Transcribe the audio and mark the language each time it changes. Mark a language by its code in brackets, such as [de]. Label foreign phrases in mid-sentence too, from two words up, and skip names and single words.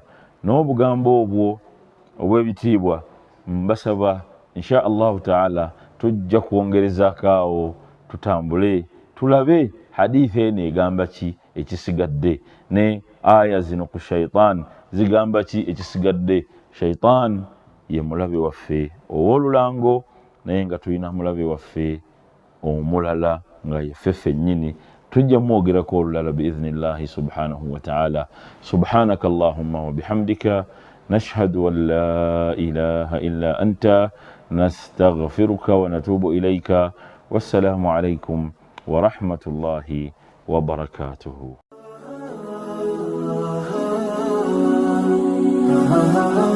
[lg] N'obugambo obwo obw'ebitiibwa mbasaba [ar] إن شاء الله تعالى [lg] tujja kwongerezaako awo, tutambule tulabe hadithi eno egamba ki, ekisigadde ne aya zino ku shaitan zigamba ki ekisigadde. Shaitan ye mulabe waffe ow'olulango naye nga tulina mulabe waffe omulala nga yeffe ffennyini tujja mwogerako olulala [ar] بإذن الله سبحانه وتعالى. سبحانك اللهم وبحمدك نشهد أن لا إله إلا أنت نستغفرك ونتوب إليك. والسلام عليكم ورحمة الله وبركاته.